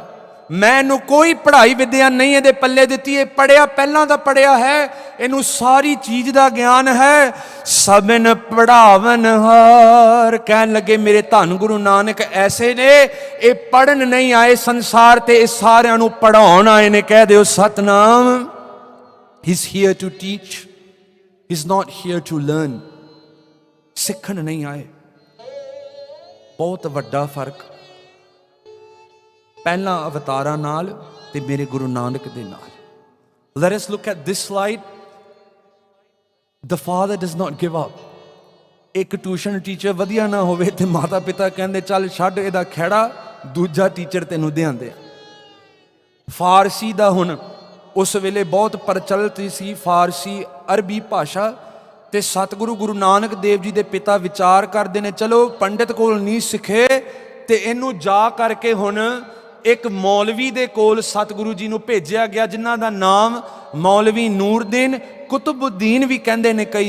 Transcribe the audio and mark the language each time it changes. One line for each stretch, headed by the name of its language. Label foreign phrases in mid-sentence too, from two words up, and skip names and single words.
Punjabi: ਮੈਨੂੰ ਕੋਈ ਪੜ੍ਹਾਈ ਵਿਦਿਆ ਨਹੀਂ ਇਹਦੇ ਪੱਲੇ ਦਿੱਤੀ, ਇਹ ਪੜ੍ਹਿਆ ਪਹਿਲਾਂ ਦਾ ਪੜ੍ਹਿਆ ਹੈ, ਇਹਨੂੰ ਸਾਰੀ ਚੀਜ਼ ਦਾ ਗਿਆਨ ਹੈ। ਸਭਨ ਪੜ੍ਹਾਵਨ ਹਾਰ। ਕਹਿਣ ਲੱਗੇ ਮੇਰੇ ਧੰਨ ਗੁਰੂ ਨਾਨਕ ਐਸੇ ਨੇ, ਇਹ ਪੜ੍ਹਨ ਨਹੀਂ ਆਏ ਸੰਸਾਰ ਤੇ, ਇਹ ਸਾਰਿਆਂ ਨੂੰ ਪੜ੍ਹਾਉਣ ਆਏ ਨੇ। ਕਹਿ ਦਿਓ ਸਤਨਾਮ।
English: He's here to teach, he's not here to learn।
Punjabi: ਸਿੱਖਣ ਨਹੀਂ ਆਏ। ਬਹੁਤ ਵੱਡਾ ਫਰਕ ਪਹਿਲਾਂ ਅਵਤਾਰਾਂ ਨਾਲ ਤੇ ਮੇਰੇ ਗੁਰੂ ਨਾਨਕ ਦੇ ਨਾਲ।
English: Let us look at this slide। The father does not give up।
Punjabi: ਇੱਕ
English: tuition teacher
Punjabi: ਵਧੀਆ ਨਾ ਹੋਵੇ ਤੇ ਮਾਤਾ ਪਿਤਾ ਕਹਿੰਦੇ ਚੱਲ ਛੱਡ ਇਹਦਾ ਖਹਿੜਾ, ਦੂਜਾ ਟੀਚਰ ਤੈਨੂੰ ਦਿਆਂਦੇ। ਫਾਰਸੀ ਦਾ ਹੁਣ ਉਸ ਵੇਲੇ ਬਹੁਤ ਪ੍ਰਚਲਿਤ ਸੀ, ਫਾਰਸੀ ਅਰਬੀ ਭਾਸ਼ਾ। ਤੇ ਸਤਿਗੁਰੂ ਗੁਰੂ ਨਾਨਕ ਦੇਵ ਜੀ ਦੇ ਪਿਤਾ ਵਿਚਾਰ ਕਰਦੇ ਨੇ ਚਲੋ ਪੰਡਿਤ ਕੋਲ ਨਹੀਂ ਸਿੱਖੇ ਤੇ ਇਹਨੂੰ ਜਾ ਕਰਕੇ ਹੁਣ ਇੱਕ ਮੌਲਵੀ ਦੇ ਕੋਲ ਸਤਿਗੁਰੂ ਜੀ ਨੂੰ ਭੇਜਿਆ ਗਿਆ, ਜਿਨ੍ਹਾਂ ਦਾ ਨਾਮ ਮੌਲਵੀ ਨੂਰਦੀਨ ਕੁਤਬੁੱਦੀਨ ਵੀ ਕਹਿੰਦੇ ਨੇ ਕਈ।